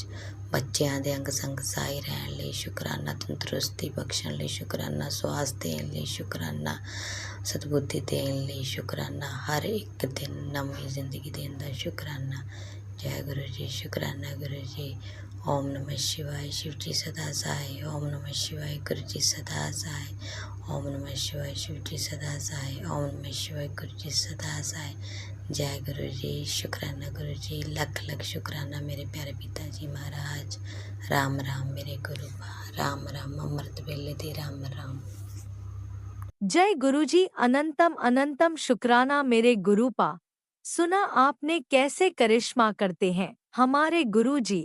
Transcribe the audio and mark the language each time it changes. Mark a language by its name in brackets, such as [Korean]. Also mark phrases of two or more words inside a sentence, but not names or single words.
[Punjabi] ਬੱਚਿਆਂ ਦੇ ਅੰਗ ਸੰਗ ਸਾਈ ਰਹਿਣ ਲਈ ਸ਼ੁਕਰਾਨਾ। ਤੰਦਰੁਸਤੀ ਬਖਸ਼ਣ ਲਈ ਸ਼ੁਕਰਾਨਾ। ਸਵਾਸ ਦੇਣ ਲਈ ਸ਼ੁਕਰਾਨਾ। ਸਤਬੁੱਧੀ ਦੇਣ ਲਈ ਸ਼ੁਕਰਾਨਾ। ਹਰ ਇੱਕ ਦਿਨ ਨਵੀਂ ਜ਼ਿੰਦਗੀ ਦੇਣ ਦਾ ਸ਼ੁਕਰਾਨਾ। ਜੈ ਗੁਰੂ ਜੀ। ਸ਼ੁਕਰਾਨਾ ਗੁਰੂ ਜੀ। [Sanskrit] ओम नमः शिवाय। [Hindi] शिव जी सदा सहाय। [Sanskrit] ओम नमः शिवाय। [Hindi] गुरु जी सदा सहाय। [Sanskrit] ओम नमः शिवाय। [Hindi] शिव जी सदा सहाय। [Sanskrit] ओम नमः शिवाय। [Hindi] गुरु जी सदा सहाय। जय गुरु जी। शुकराना गुरु जी। लख लख शुकराना मेरे प्यारे पिता जी महाराज। राम राम मेरे गुरु बा। [Punjabi] ਰਾਮ ਰਾਮ ਅੰਮ੍ਰਿਤ ਵੇਲੇ ਦੇ ਰਾਮ ਰਾਮ। [Hindi] जय गुरुजी। अनंतम अनंतम शुक्राना मेरे गुरु पा। सुना आपने कैसे करिश्मा करते हैं हमारे गुरुजी।